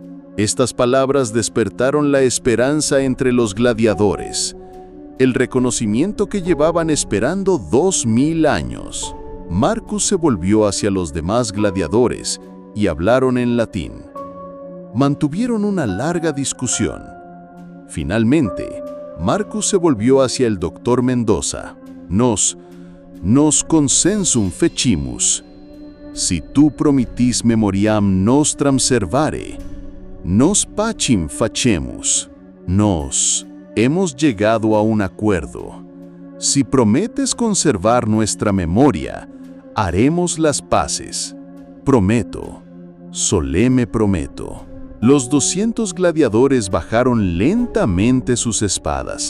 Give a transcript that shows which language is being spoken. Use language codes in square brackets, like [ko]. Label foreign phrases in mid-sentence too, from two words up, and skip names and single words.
[es] Estas palabras despertaron la esperanza entre los gladiadores, el reconocimiento que llevaban esperando 2000 años. Marcus se volvió hacia los demás gladiadores y hablaron en latín. Mantuvieron una larga discusión. Finalmente, Marcus se volvió hacia el doctor Mendoza. [la] Nos consensum fecimus. Si tu promitis memoriam nostram servare, nos pacem facemus. [es] Hemos llegado a un acuerdo. Si prometes conservar nuestra memoria, haremos las paces. Prometo, soleme prometo. Los 200 gladiadores bajaron lentamente sus espadas.